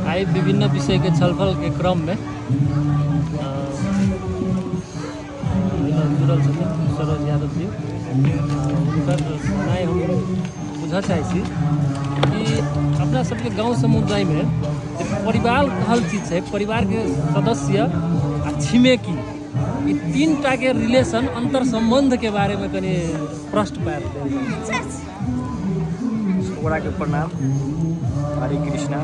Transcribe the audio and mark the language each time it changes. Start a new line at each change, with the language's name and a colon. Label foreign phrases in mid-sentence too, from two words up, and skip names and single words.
Maithili: आई विभिन्न विषय के छलफल के क्रम में जुड़ल छथिन सरोज यादव जी। हुनकर राय हम बुझऽ चाहै छी कि अपना सबके गांव समुदाय में परिवार कहल चीज है, परिवार के सदस्य आ छिमेकी ई तीन टा के रिलेशन अंतर संबंध के बारे में कनी प्रश्न पैर ओकरा के प्रणाम। हरे कृष्णा।